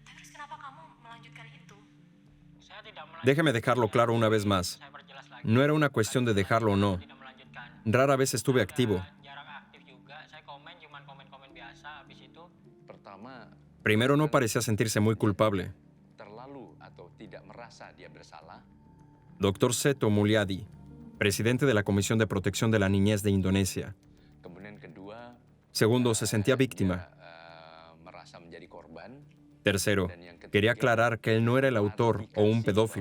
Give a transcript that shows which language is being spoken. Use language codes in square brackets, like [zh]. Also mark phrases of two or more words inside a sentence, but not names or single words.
[es] Déjeme dejarlo claro una vez más. No era una cuestión de dejarlo o no. Rara vez estuve activo. [id] Pertama, [es] Primero, no parecía sentirse muy culpable. [id] terlalu atau tidak merasa dia bersalah. [es] Dr. Seto Mulyadi, presidente de la Comisión de Protección de la Niñez de Indonesia. [id] Kemudian kedua, [es] Segundo, se sentía víctima. [id] merasa menjadi korban. [es] Tercero, [id] Dan yang ketiga, [es] quería aclarar que él no era el autor o un [id] klarifikasi [es] pedófilo.